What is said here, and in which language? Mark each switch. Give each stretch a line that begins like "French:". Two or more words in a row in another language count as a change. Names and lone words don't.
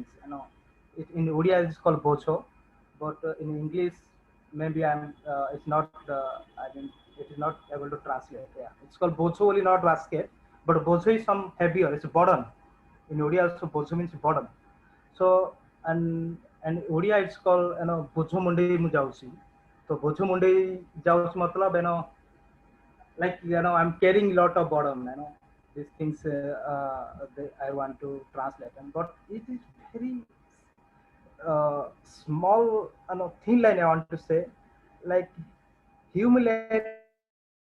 English: In Odia it's called bojo, but in English maybe it's not. I mean it is not able to translate. Yeah, it's called bojo only, not basket, but bojo is some heavier. It's burden. In Odia also bojo means burden. So and Odia it's called
Odia: ବୋଝ ମୁଣ୍ଡେଇ ମୁଁ ଯାଉଛି.
English: So
Odia: ବୋଝ ମୁଣ୍ଡେଇ ଯାଉଛି
English: matlab like I'm carrying a lot of burden. These things I want to translate, and but it is very small thin line I want to say, like humiliating